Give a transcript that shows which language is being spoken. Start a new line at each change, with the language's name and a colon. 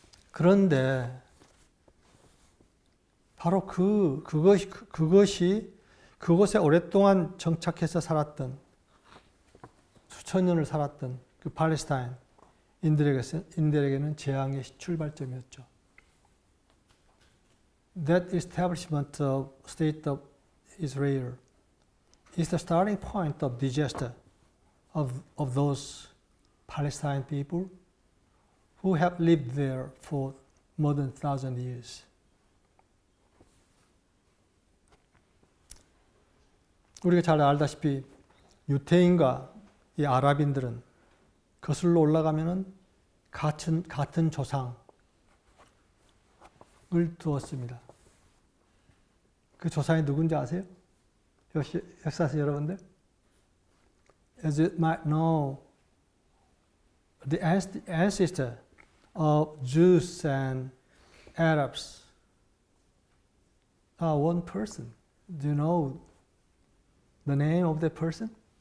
Korean: 그런데 바로 그것이 그곳에 오랫동안 정착해서 살았던, 수천 년을 살았던 그 팔레스타인인들에게는 재앙의 출발점이었죠.
English: That establishment of state of Israel is the starting point of disaster of those Palestine people who have lived there for more than 1,000 years.
Korean: 우리가 잘 알다시피 유태인과 이 아랍인들은 거슬러 올라가면은 같은 조상을 두었습니다. 그 조상이 누군지 아세요? 역사서 여러분들?
English: As you might know, the ancestor of Jews and Arabs are one person. Do you know the name of that person?